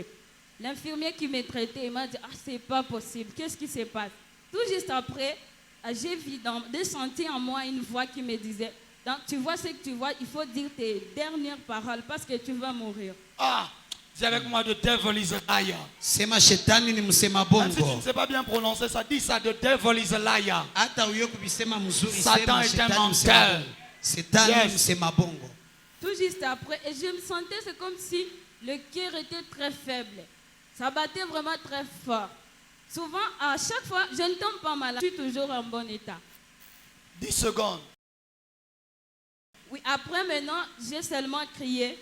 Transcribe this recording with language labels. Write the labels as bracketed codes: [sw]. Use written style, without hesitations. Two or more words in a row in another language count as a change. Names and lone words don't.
[fr] L'infirmier qui me traitait m'a dit, ah c'est pas possible, qu'est-ce qui se passe? Tout juste après, j'ai senti en moi une voix qui me disait, tu vois ce que tu vois, il faut dire tes dernières paroles parce que tu vas mourir. Ah, dis avec moi, [en] the devil is a liar. [sw] Sema shetani ni msema bongo. [fr] Même si tu ne sais pas bien prononcer ça, dis ça, [en] the devil is a liar. [fr] Satan est un menteur. [sw] Shetani ni msema bongo. [fr] Tout juste après, et je me sentais, c'est comme si le cœur était très faible. Ça battait vraiment très fort. Souvent, à chaque fois, je ne tombe pas malade. Je suis toujours en bon état. 10 secondes. Oui, après maintenant, j'ai seulement crié.